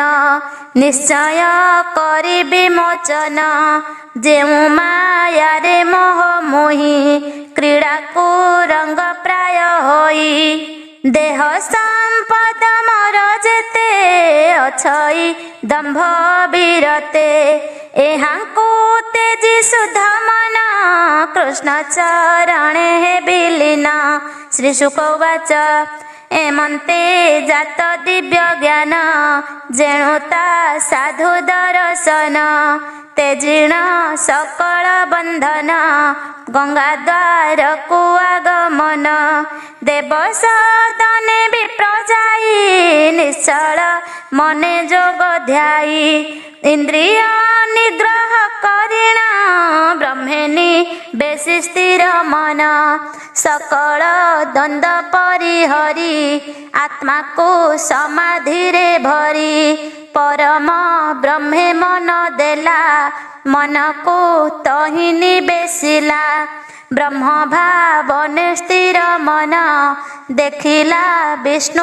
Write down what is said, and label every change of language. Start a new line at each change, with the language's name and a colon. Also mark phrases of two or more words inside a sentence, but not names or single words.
Odia: ନିଶ୍ଚୟ କରି ବିମୋଚନ ଯେଉଁ ମାୟା ରେ ମୋହ ମୋହି କ୍ରୀଡ଼ା କୋ ରଙ୍ଗ ପ୍ରାୟ ହୋଇ ଦେହ ସମ୍ପଦ ମୋର ଯେତେ ଅଛଇ ଦମ୍ଭ ବୀରତେ ଏହାଙ୍କୁ ତେଜି ସୁଧ ମନ କୃଷ୍ଣ ଚରଣେ ହେ ବିଲୀନ ଶ୍ରୀ ଶୁକ ଉବାଚ ଏମନ୍ତେ ଜାତ ଦିବ୍ୟ ଜ୍ଞାନ ଯେଣୁତା ସାଧୁ ଦର୍ଶନ ତେଜିଣ ସକଳ ବନ୍ଧନ ଗଙ୍ଗା ଦ୍ୱାର କୋ ଆଗମନ ଦେବ ସଦନେ ବିପ୍ରଜାଇ ନିଶ୍ଚଳ ମନେ ଯୋଗ ଧ୍ୟାଇ ଇନ୍ଦ୍ରିୟ ନିଗ୍ରହ କରିଣ ବ୍ରହ୍ମେନୀ ବେସି ସ୍ଥିର ମନ ସକଳ ଦ୍ୱନ୍ଦ ପରିହରି ଆତ୍ମା କୋ ସମାଧି ରେ ଭରି ପରମ ବ୍ରହ୍ମେ ମନ ଦେଲା ମନ କୋ ତହି ନିବେଶିଲା ବ୍ରହ୍ମ ଭାବନେ ସ୍ଥିର ମନ ଦେଖିଲା ବିଷ୍ଣୁ